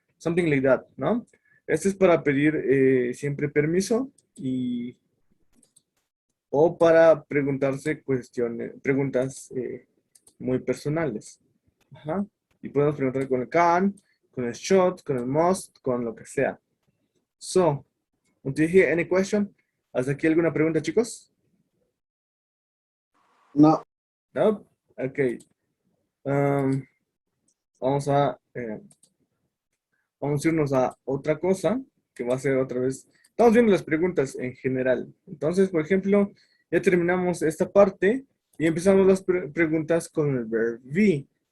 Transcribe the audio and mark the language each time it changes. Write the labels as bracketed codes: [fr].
[en] Something like that, [es] ¿no? Este es para pedir siempre permiso y o para preguntarse cuestiones, preguntas muy personales. Ajá. Y podemos preguntar con el can, con el should, con el must, con lo que sea. [en] So, do you hear any question? [es] ¿Hasta aquí alguna pregunta, chicos? No. No. Ok. Um, vamos a vamos a irnos a otra cosa que va a ser otra vez. Estamos viendo las preguntas en general. Entonces, por ejemplo, ya terminamos esta parte y empezamos las preguntas con el verb be.